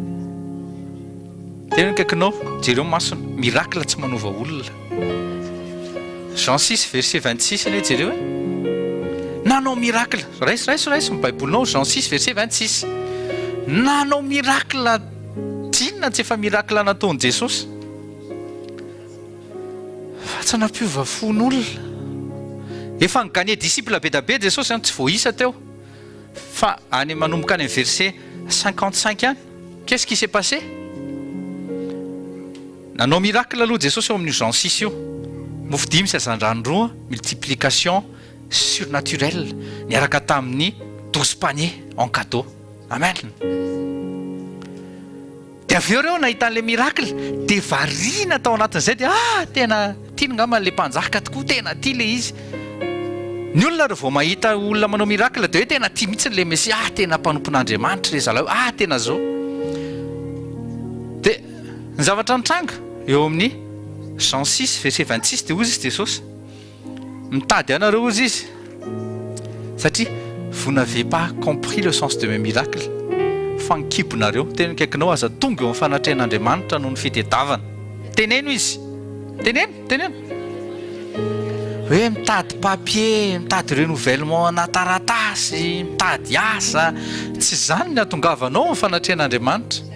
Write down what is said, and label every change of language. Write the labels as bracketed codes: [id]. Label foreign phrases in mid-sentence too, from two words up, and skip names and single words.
[mg] tena kaikinao jereo masony miracle tsy manova olona Jean 6 verset 26 ane jereo hoe nanao miracle raisy ny baibolinao Jean 6 verset 26 nanao miracle tsinona tsy efa miracle nataony Jesosy fa tsy nampiova fon'olona efa nygagné disciple be da be Jesosy tsy voaisa teo fa any manomboka any verset 55 any [fr] qu'est-ce qui s'est passé [mg] nanao miracle aloha Jesosy eo amin'ny Jean 6 io mofo dimy sy azandrano-droa [fr] multiplication surnaturelle [mg] niaraka tamin'ny 12 [fr] paniers en cadeau [mg] amen dia avy eo reo nahita an'le miracle dia variana tao anatin'izay dia tena tiany ngamba n'le mpanjaka tokoa tena tia le izy ny olona rehefa mahita olona manao miracle dia hoe tena tia mihitsy le Mesia tena mpanompon'Andriamanitra le zalahy tena zao dia ny zavatra nitranga eo amin'ny Jean 6 verset 26 dia ozy izy Jesosy mitady anareo ozy izy satria [fr] vous n'avez pas compris le sens de mes miracles [mg] fa nikibonareo tena kaikinao aza tonga eo amin'ny fanatrehan'Andriamanitra noho ny fitediavana teneno izy teneno hoe mitady papier mitady renouvellement na taratasy mitady asa tsy zany ny atongavanao amin'ny fanatrehan'Andriamanitra